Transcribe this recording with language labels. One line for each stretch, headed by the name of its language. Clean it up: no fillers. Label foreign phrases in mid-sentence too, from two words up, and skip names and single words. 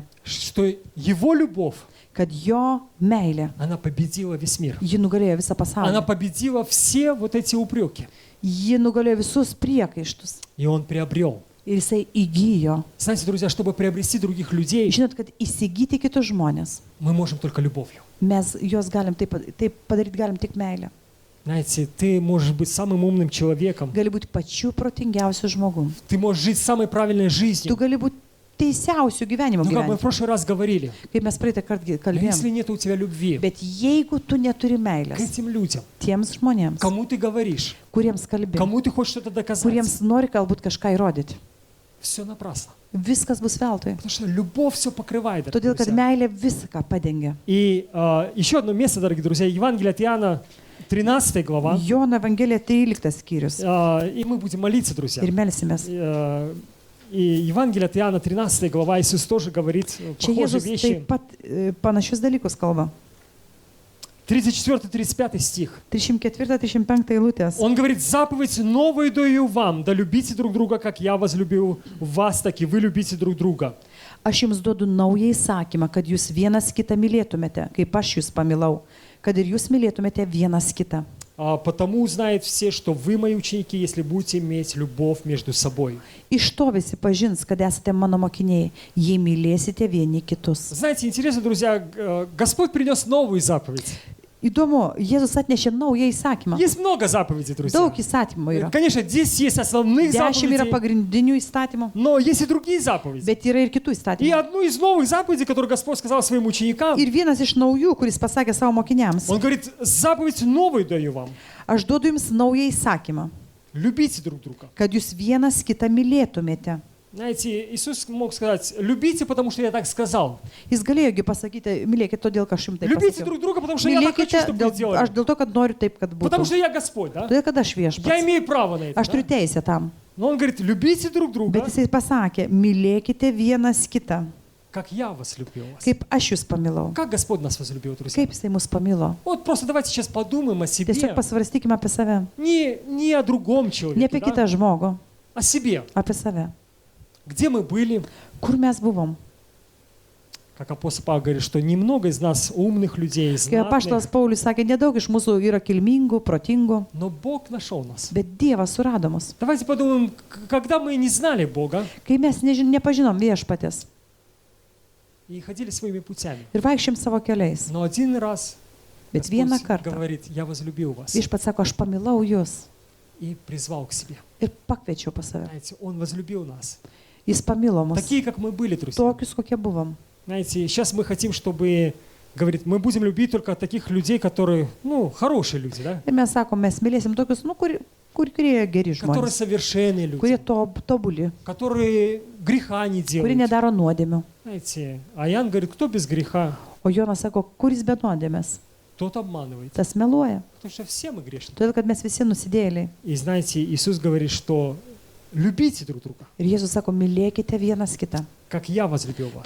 Russian: что Его любовь,
Lithuanian: kad jo meilė,
Russian: она победила весь мир.
Lithuanian: ji nugalėjo visą
Russian: Она
Lithuanian: pasaulį.
Russian: победила все вот эти упреки.
Lithuanian: Ji nugalėjo visus priekaištus
Russian: И Он приобрел.
Lithuanian: ir jisai įgyjo.
Russian: Знаете, друзья, чтобы приобрести других людей,
Lithuanian: Žinot, kad įsigyti kitus žmonės,
Russian: мы можем только любовью.
Lithuanian: mes juos galim taip padaryti, galim tik meilę.
Russian: Знаете, ты можешь быть самым умным человеком,
Lithuanian: Gali būti pačiu protingiausiu žmogum.
Russian: ты можешь жить самой правильной
Lithuanian: Tu
Russian: жизнью.
Lithuanian: gali būti teisiausių gyvenimo
Russian: Ну, как мы в
Lithuanian: gyvenimo.
Russian: прошлый раз говорили,
Lithuanian: Kaip mes praeitą kartą
Russian: но
Lithuanian: kalbėjome.
Russian: если нет у тебя любви
Lithuanian: Bet jeigu tu neturi
Russian: к
Lithuanian: meilės
Russian: этим людям,
Lithuanian: tiems žmonėms,
Russian: кому ты говоришь,
Lithuanian: kuriems kalbi,
Russian: кому ты хочешь что-то доказать,
Lithuanian: kuriems nori galbūt kažką įrodyti,
Russian: все напрасно.
Lithuanian: viskas bus veltui.
Russian: Потому что любовь все покрывает. дорогие
Lithuanian: Todėl, kad
Russian: друзья.
Lithuanian: meilė viską padengia.
Russian: И еще одно место, дорогие друзья, Евангелие от Иоанна, 13 глава.
Lithuanian: Jono Evangelija 13 skyrius.
Russian: И мы будем молиться, друзья.
Lithuanian: Ir melsimės.
Russian: И Евангелие от Иоанна, 13 глава, Иисус тоже говорит
Lithuanian: Čia
Russian: похожие
Lithuanian: Jėzus
Russian: вещи.
Lithuanian: taip pat panašius dalykus kalba.
Russian: 34-35 стих.
Lithuanian: 304-305 eilutės.
Russian: Он говорит: заповедь новую даю вам, да любите друг друга, как я возлюбил вас, так и вы любите друг друга.
Lithuanian: Aš jums duodu naują įsakymą, kad jūs vienas kitą mylėtumėte, kaip aš jūs pamilau, kad ir jūs mylėtumėte vienas kitą.
Russian: Потому узнают все, что вы мои ученики, если будете иметь любовь между собой.
Lithuanian: Iš to visi pažins, kad esate mano mokiniai, jei mylėsite vieni kitus.
Russian: Знаете, интересно, друзья, Господь принес новую заповедь.
Lithuanian: Įdomu, Jėzus atnešė naują įsakymą.
Russian: Есть много заповедей, друзья.
Lithuanian: Daug įsakymų yra.
Russian: Конечно, здесь есть основных
Lithuanian: 10 yra
Russian: заповедей,
Lithuanian: pagrindinių įstatymų,
Russian: но есть и другие заповеди.
Lithuanian: bet yra ir kitų
Russian: И
Lithuanian: įstatymų.
Russian: одну из новых заповедей, которую Господь сказал своим ученикам,
Lithuanian: Ir vienas iš naujų, kuris pasakė savo mokiniams,
Russian: Он говорит: заповедь новую даю вам.
Lithuanian: aš duodu jums naują įsakymą,
Russian: Любите друг друга.
Lithuanian: kad jūs vienas kitą mylėtumėte.
Russian: Знаете, Иисус мог сказать: любите, потому что я так сказал.
Lithuanian: Jis galėjogi pasakyti, mylėkite todėl, kad aš jums taip
Russian: Любите
Lithuanian: pasakiau.
Russian: друг друга, потому что я так хочу,
Lithuanian: Mylėkite,
Russian: чтобы вы
Lithuanian: aš
Russian: делали.
Lithuanian: dėl to, kad noriu taip, kad
Russian: Потому
Lithuanian: būtų.
Russian: что я Господь, да?
Lithuanian: Todėl, kad aš
Russian: Я
Lithuanian: viešpats.
Russian: имею право на это.
Lithuanian: Aš turiu
Russian: Да?
Lithuanian: teisę tam.
Russian: Но Он говорит: любите друг друга,
Lithuanian: Bet jisai pasakė, mylėkite vienas kitą,
Russian: как я вас любил вас.
Lithuanian: kaip aš jūs pamilau.
Russian: Как Господь нас возлюбил, друзья.
Lithuanian: Kaip jisai mus pamilo.
Russian: Вот просто давайте сейчас подумаем о себе.
Lithuanian: Tiesiog pasvarstykime apie save.
Russian: Не о другом
Lithuanian: Ne
Russian: человеке,
Lithuanian: apie
Russian: да?
Lithuanian: kitą žmogų,
Russian: О себе.
Lithuanian: apie save.
Russian: Где мы были?
Lithuanian: Kur mes buvom?
Russian: Как апостол Павел говорит, что немного из нас умных людей,
Lithuanian: Kai apaštalas
Russian: знатных,
Lithuanian: Paulius sakė, nedaug iš mūsų yra kilmingų, protingų,
Russian: но Бог нашел нас.
Lithuanian: bet Dievas surado mus.
Russian: Давайте подумаем, когда мы не знали Бога
Lithuanian: Kai mes nepažinom viešpatės
Russian: и ходили своими путями,
Lithuanian: ir vaikščiam savo keliais,
Russian: но один раз
Lithuanian: bet vieną
Russian: Господь
Lithuanian: kartą
Russian: говорит: я возлюбил вас,
Lithuanian: viešpats sako, aš pamilau jūs
Russian: и призвал к себе.
Lithuanian: ir pakviečiau pas save.
Russian: Знаете, Он возлюбил нас.
Lithuanian: Jis pamilo mus,
Russian: Такие, как мы были, друзья.
Lithuanian: tokius, kokie buvom.
Russian: Знаете, сейчас мы хотим, чтобы, говорит, мы будем любить только таких людей, которые, хорошие люди, да?
Lithuanian: Ir mes sakom, mes mylėsim tokius, kurie geri
Russian: Которые
Lithuanian: žmonės,
Russian: совершенные люди,
Lithuanian: kurie tobuli,
Russian: которые греха не
Lithuanian: kurie
Russian: делают.
Lithuanian: nedaro nuodėmių.
Russian: Знаете, а Иоанн говорит: кто без греха,
Lithuanian: O Jonas sako, kuris be nuodėmės,
Russian: тот обманывает.
Lithuanian: tas meluoja.
Russian: Потому что все мы грешны.
Lithuanian: Todėl, kad mes visi nusidėjėliai.
Russian: И знаете, Иисус говорит, что любите друг друга,
Lithuanian: Ir Jėzus sako, mylėkite vienas kitą.
Russian: как я возлюбил вас.